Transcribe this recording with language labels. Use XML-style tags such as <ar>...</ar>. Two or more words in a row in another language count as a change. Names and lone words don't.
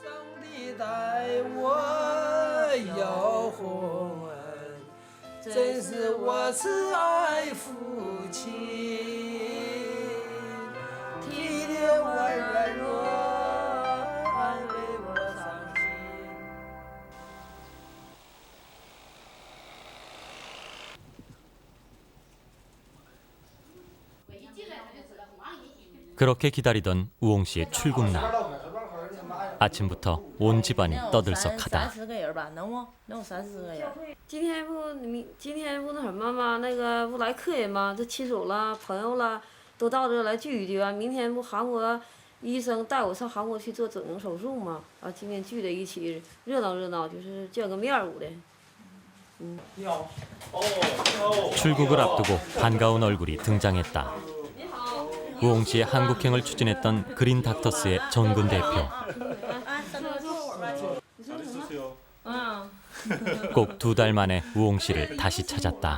<zh>上帝待我有红恩，真是我慈爱父亲，体贴我软弱，安慰我伤心。</zh> <ko>그렇게 기다리던 우홍 씨의 출국날. 아침부터 온 집안이 떠들썩하다.</ko> <zh>30个人吧，能不？能有30个人。今天不那什么吗？那个不来客人吗？这亲属了、朋友了，都到这来聚一聚啊。明天不韩国医生带我上韩国去做整容手术吗？啊，今天聚在一起热闹热闹，就是见个面儿的。</zh> <ko>출국을 앞두고 반가운 얼굴이 등장했다. 우홍 씨의 한국행을 추진했던 그린 닥터스의 정근 대표. 꼭 2달 만에 우홍 씨를 다시 찾았다.</ko>